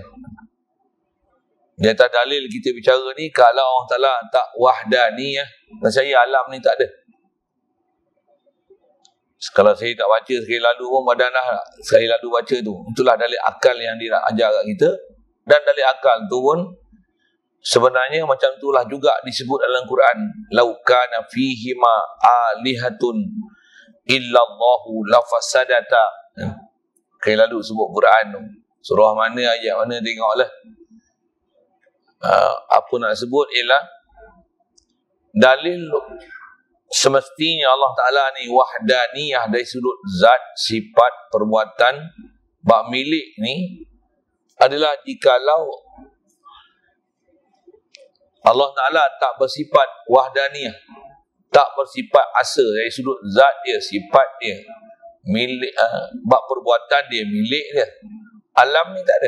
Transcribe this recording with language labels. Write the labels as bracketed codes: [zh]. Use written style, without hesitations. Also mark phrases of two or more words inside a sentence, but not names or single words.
[ms] Di atas dalil kita bicara ni, kalau [ar] الله تعالى [ms] tak wahdaniyah, saya alam ni tak ada. Kalau saya tak baca sekali lalu pun, badan dah sekali lalu baca tu. Itulah dalil akal yang dia nak ajar kat kita. Dan dalil akal tu pun sebenarnya macam itulah juga disebut dalam Quran. [ar] لو كان فيهما آلهة إلا الله لفسدتا. [ms] Sekali lalu sebut Quran tu. Surah mana, ayat mana, tengoklah. Apa nak sebut ialah dalil semestinya [ar] الله تعالى [ms] ni wahdaniyah dari sudut zat, sifat, perbuatan, bab milik ni adalah jikalau [ar] الله تعالى [ms] tak bersifat wahdaniyah, tak bersifat asa dari sudut zat dia, sifat dia, milik, bab perbuatan dia, milik dia, Alam ni tak ada.